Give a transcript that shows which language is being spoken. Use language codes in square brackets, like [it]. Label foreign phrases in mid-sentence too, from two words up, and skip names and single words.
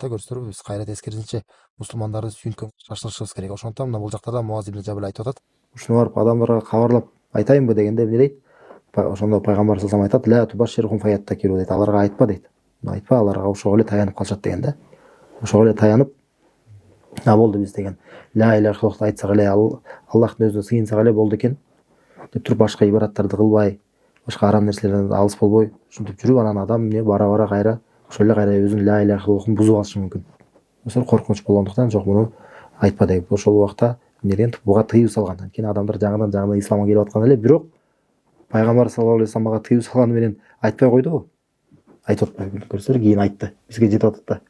[ky] Көрүсүңөрбү, биз кайра тескерисинче мусулмандарды сүйүнткөнгө шашылышыбыз керек. Ошондуктан мына бул жакта да Муаз ибн Жабал айтып атат. Ушуну барып адамдарга кабарлап айтайынбы дегенде эмне дейт? Ошондо пайгамбар [ar] صلى الله عليه وسلم [ky] айтат: [ar] "لا تبشرهم فيتكلوا" [ky] дейт. Аларга айтпа дейт. Айтпа, аларга ошого эле таянып калышат деген да. Ошого эле таянып, болду биз деген [ar] لا إله إلا الله [ky] айтсак эле, Аллахтын өзүнө сыйынсак эле болду экен деп туруп башка ибадаттарды кылбай, башка арам нерселерден алыс болбой, ушинтип жүрүп, анан адам эмне бара кайра ошол эле кайра өзүнүн [ar] لا إله إلا الله [ky] бузуп алышы мүмкүн. Ошол коркунуч болгондуктан жок, муну айтпа деп ошол убакта эмне деген, буга тыюу салган. Анткени адамдар жаңыдан исламга келип аткан эле, бирок пайгамбар [ar] صلى الله عليه وسلم [ky] мага тыюу салганы менен айтпай койду. Айтып атпайбы? Көрсөңөр, кийин айтты. Бизге жетип атат да.